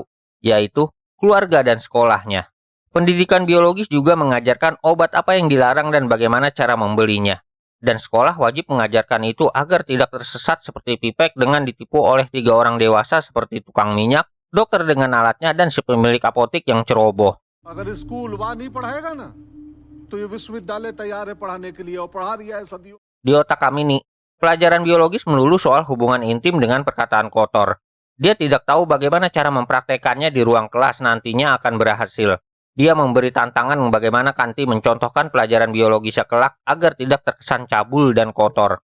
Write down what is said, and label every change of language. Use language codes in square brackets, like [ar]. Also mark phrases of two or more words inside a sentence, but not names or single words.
[id] Yaitu keluarga dan sekolahnya. Pendidikan biologis juga mengajarkan obat apa yang dilarang dan bagaimana cara membelinya. Dan sekolah wajib mengajarkan itu agar tidak tersesat seperti Pipek dengan ditipu oleh 3 orang dewasa seperti tukang minyak, dokter dengan alatnya, dan si pemilik apotik yang ceroboh. [hi] अगर स्कूल वहाँ नहीं पढ़ाएगा ना तो ये विश्वविद्यालय तैयार है पढ़ाने के लिए और पढ़ा रही है सदियों. [id] Di otak Kamini, pelajaran biologis melulu soal hubungan intim dengan perkataan kotor. Dia tidak tahu bagaimana cara mempraktekannya di ruang kelas nantinya akan berhasil. Dia memberi tantangan bagaimana Kanti mencontohkan pelajaran biologi kelak agar tidak terkesan cabul dan kotor.